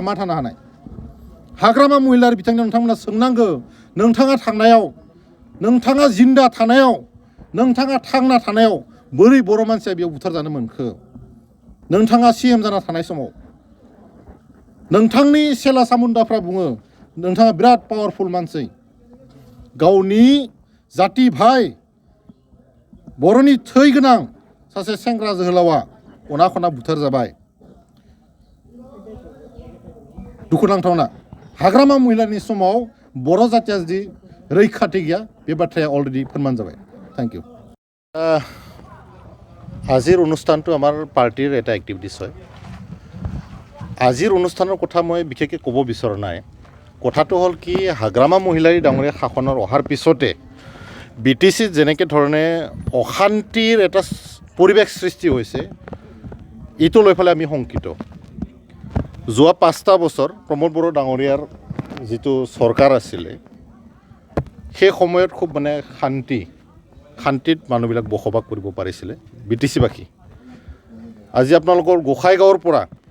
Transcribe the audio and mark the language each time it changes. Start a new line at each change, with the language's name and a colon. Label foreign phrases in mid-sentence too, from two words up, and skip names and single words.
Bodo: मा थानो हानाय हाग्रामा महिलारि बिथांनो नोंथांमोना सोंनांगौ नोंथाङा थांनायाव नोंथाङा जिन्दा थानायाव नोंथाङा थांना थानायाव बोरै बर' मानसिया बेयाव बुथारजानो मोनखो नोंथाङा CM जाना थानाय समाव नोंथांनि सेला सामुन्दाफ्रा बुङो नोंथाङा बिराद पावारफुल मानसि गावनि जाति भाइ बर'नि थै गोनां सासे सेंग्रा जोहोलावा अना खना बुथार जाबाय दुखुनांथावना हाग्रामा महिलानि समाव बर' जातिया जुदि रैखाथि गैया बे बाथ्राया अलरेडि फोरमान जाबाय
English: thank you
Assamese: আজিৰ অনুষ্ঠানটো আমাৰ পাৰ্টিৰ এটা এক্টিভিটিছ হয় আজিৰ অনুষ্ঠানৰ কথা মই বিশেষকৈ ক'ব বিচৰা নাই কথাটো হ'ল কি হাগ্ৰামা মহিলাৰী ডাঙৰীয়া শাসনৰ অহাৰ পিছতে BTCত যেনেকৈ ধৰণে অশান্তিৰ এটা পৰিৱেশ সৃষ্টি হৈছে এইটো লৈ পেলাই আমি শংকিত যোৱা 5টা বছৰ প্ৰমোদ বড়ো ডাঙৰীয়াৰ যিটো চৰকাৰ আছিলে সেই সময়ত খুব মানে শান্তিত মানুহবিলাক বসবাস কৰিব পাৰিছিলে BTCবাসী আজি আপোনালোকৰ গোসাইগাঁৱৰ পৰা